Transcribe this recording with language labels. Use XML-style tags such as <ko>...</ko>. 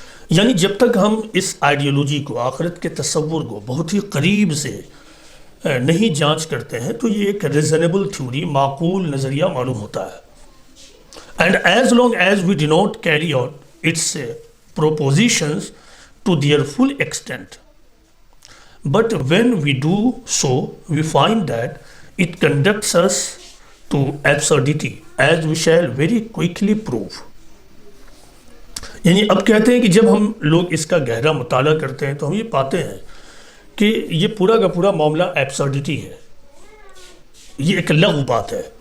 <ur>یعنی جب تک ہم اس آئیڈیالوجی کو، آخرت کے تصور کو بہت ہی قریب سے نہیں جانچ کرتے ہیں تو یہ ایک ریزنیبل تھیوری، معقول نظریہ معلوم ہوتا ہے.</ur> <en>And as long as we do not carry out its propositions to their full extent. But when we do so, we find that it conducts us to absurdity, as we shall very quickly prove.</en> <ur>یعنی اب کہتے ہیں کہ جب ہم لوگ اس کا گہرا مطالعہ کرتے ہیں تو ہم یہ پاتے ہیں کہ یہ پورا کا پورا معاملہ ایبسرڈیٹی ہے، یہ ایک لغو بات ہے.</ur>